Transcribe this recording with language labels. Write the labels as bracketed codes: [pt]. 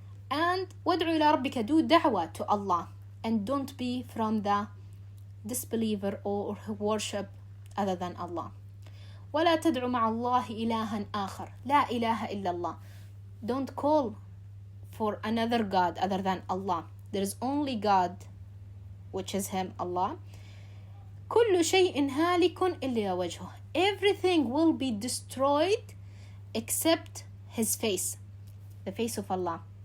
[en] And [ar] وادع إلى ربك, [en] do da'wah to Allah, and don't be from the disbeliever or who worship other than Allah. [ar] ولا تدع مع الله إلها آخر لا إله إلا الله. [en] Don't call for another God other than Allah. There is only God, which is Him, Allah. [ar] كل شيء هالك إلا وجهه. [en] Everything will be destroyed except His face, the face of Allah.